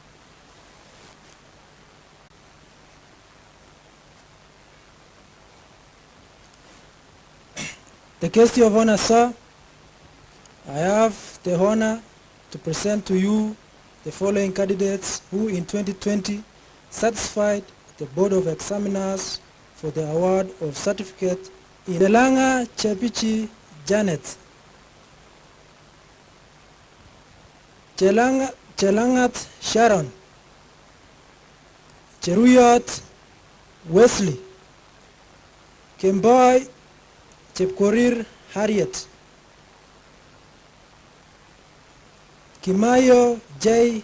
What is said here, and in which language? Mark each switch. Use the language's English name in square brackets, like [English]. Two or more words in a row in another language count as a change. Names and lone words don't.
[English] The guest of honor, sir, I have the honor to present to you the following candidates who in 2020 satisfied the Board of Examiners for the award of certificate in Chelanga Chepichi Janet, Chelangat Sharon, Cheruyot Wesley, Kemboy Chepkorir Harriet, Kimayo J.